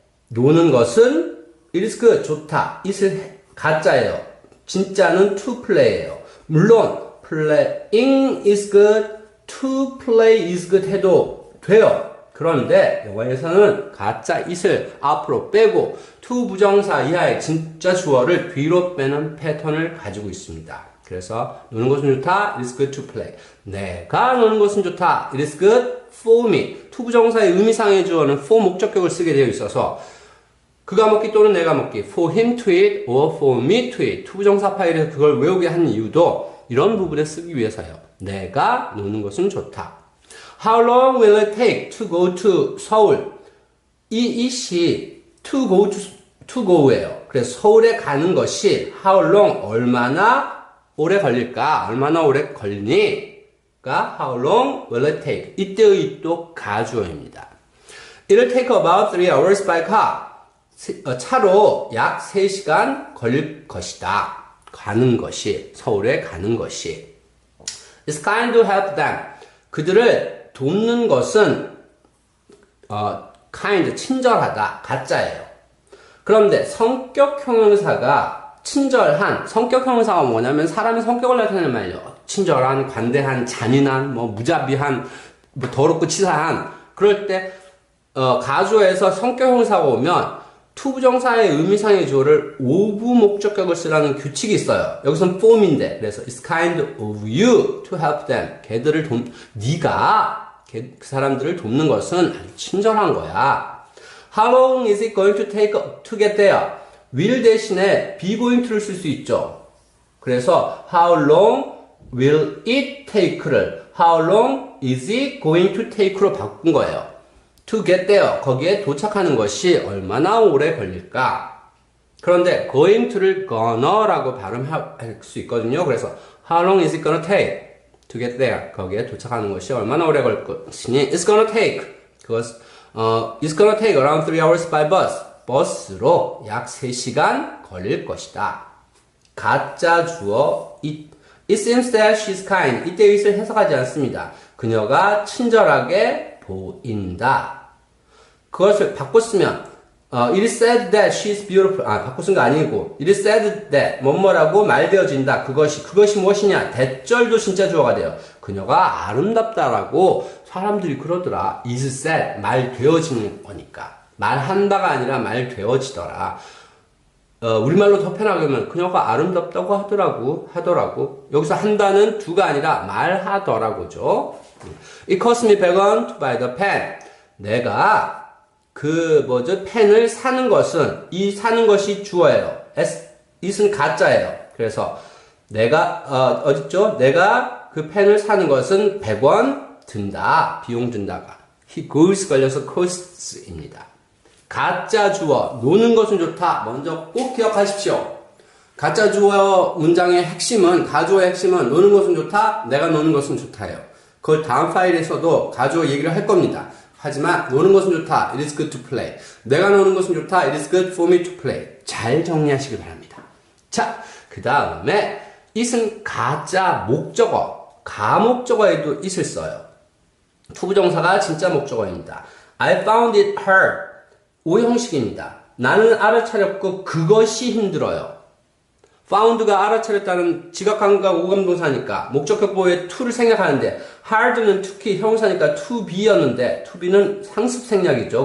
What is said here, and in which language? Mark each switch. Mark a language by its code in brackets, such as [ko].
[ko] 노는 것은 [en] it is good, [ko] 좋다. it은 가짜예요. 진짜는 to play예요. [en] 물론 playing is good, to play is good [ko] 해도 돼요. 그런데 영어에서는 가짜 it을 앞으로 빼고 to 부정사 이하의 진짜 주어를 뒤로 빼는 패턴을 가지고 있습니다. 그래서 노는 것은 좋다, [en] it is good to play. [ko] 내가 노는 것은 좋다, [en] it is good for me. [ko] to 부정사의 의미상의 주어는 for 목적격을 쓰게 되어 있어서 그가 먹기 또는 내가 먹기 [en] for him to eat or for me to eat. [ko] to 부정사 파일에서 그걸 외우게 한 이유도 이런 부분에 쓰기 위해서요. 내가 노는 것은 좋다. [en] How long will it take to go to 서울? [ko] 이 it이 to go예요. 그래서 서울에 가는 것이 how long, 얼마나 오래 걸릴까? 얼마나 오래 걸리니? 가 [en] how long will it take? [ko] 이때의 it도 가주어입니다. [en] It'll take about 3 hours by car. [ko] 차로 약 3시간 걸릴 것이다. 가는 것이, 서울에 가는 것이. [en] It's kind to help them. [ko] 그들을 돕는 것은 kind, 친절하다, 가짜예요. 그런데 성격 형용사가 친절한, 성격 형용사가 뭐냐면 사람의 성격을 나타내는 말이에요. 친절한, 관대한, 잔인한, 무자비한, 더럽고 치사한. 그럴 때 가주어에서 성격 형용사가 오면 투부정사의 의미상의 주어를 오부 목적격을 쓰라는 규칙이 있어요. 여기서는 form인데, 그래서 [en] it's kind of you to help them. [ko] 걔들을 네가 그 사람들을 돕는 것은 아주 친절한 거야. [en] How long is it going to take to get there? [ko] will 대신에 be going to를 쓸 수 있죠. 그래서 [en] how long will it take를 how long is it going to take로 [ko] 바꾼 거예요. to get there, 거기에 도착하는 것이 얼마나 오래 걸릴까? 그런데 going to를 gonna라고 발음할 수 있거든요. [en] 그래서 how long is it gonna take to get there? [ko] 거기에 도착하는 것이 얼마나 오래 걸릴 것이니 [en] it's gonna take, it's gonna take around 3 hours by bus. [ko] 버스로 약 3시간 걸릴 것이다. 가짜 주어 [en] it seems that she's kind. [ko] 이때 it을 해석하지 않습니다. 그녀가 친절하게 보인다. 그것을 바꿔 쓰면 [en] it is said that she's beautiful. [ko] 바꿔 쓴 거 아니고 [en] it is said that [ko] 뭐뭐라고 말되어진다. 그것이 무엇이냐? 대절도 진짜 주어가 돼요. 그녀가 아름답다라고 사람들이 그러더라. is said, 말되어지는 거니까. 말한다가 아니라 말되어지더라. 우리말로 더 편하게 하면 그녀가 아름답다고 하더라고. 여기서 한다는 두가 아니라 말하더라고죠. [en] It cost me 100원 to buy the pen. [ko] 내가 펜을 사는 것은, 이 사는 것이 주어예요. it은 가짜예요. 그래서 내가, 어딨죠? 내가 그 펜을 사는 것은 100원 든다. 비용 든다가. He goes 걸려서 costs입니다. 가짜 주어, 노는 것은 좋다. 먼저 꼭 기억하십시오. 가짜 주어 문장의 핵심은, 가주어의 핵심은 노는 것은 좋다, 내가 노는 것은 좋다예요. 그 다음 파일에서도 가주어 얘기를 할 겁니다. 하지만 노는 것은 좋다, [en] it is good to play. [ko] 내가 노는 것은 좋다, [en] it is good for me to play. [ko] 잘 정리하시기 바랍니다. 자, 그 다음에 it은 가짜 목적어, 가목적어에도 it을 써요. 투부정사가 진짜 목적어입니다. [en] I found it hard. [ko] 오형식입니다. 나는 알아차렸고 그것이 힘들어요. found가 알아차렸다는 지각함과 오감동사니까 목적격 보호에 to를 생략하는데 hard는 특히 형용사니까 to be였는데 to be는 상습 생략이죠.